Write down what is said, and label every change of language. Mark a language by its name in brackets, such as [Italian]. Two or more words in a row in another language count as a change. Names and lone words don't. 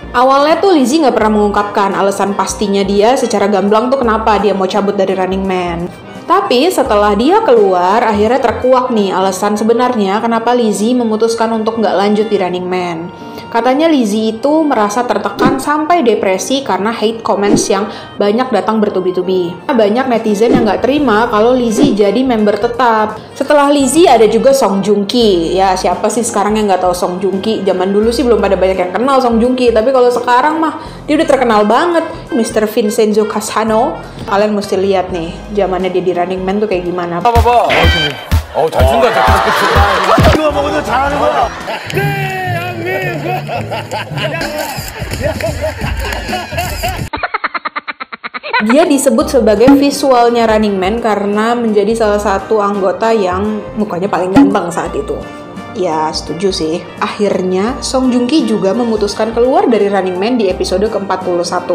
[Indonesian] Awalnya tuh Lizzy nggak pernah mengungkapkan alasan pastinya dia secara gamblang tuh kenapa dia mau cabut dari Running Man. Tapi setelah dia keluar, akhirnya terkuak nih alasan sebenarnya kenapa Lizzy memutuskan untuk nggak lanjut di Running Man. Katanya Lizzy itu merasa tertekan sampai depresi karena [English] hate comments [Indonesian] yang banyak datang bertubi-tubi. Banyak netizen yang nggak terima kalau Lizzy jadi member tetap. Setelah Lizzy ada juga Song Joong Ki. Ya siapa sih sekarang yang nggak tahu Song Joong Ki? Zaman dulu sih belum pada banyak yang kenal Song Joong Ki, tapi kalau sekarang mah dia udah terkenal banget. Mr. Vincenzo Casano, kalian mesti lihat nih zamannya dia di Running Man tuh kayak gimana. [Korean] 잘 쓴다. 이거 먹어도 잘하는 거야. [Indonesian] Dia disebut sebagai visualnya Running Man karena menjadi salah satu anggota yang mukanya paling ganteng saat itu. Ya, setuju sih. Akhirnya, Song Joong Ki juga memutuskan keluar dari Running Man di episode ke-41.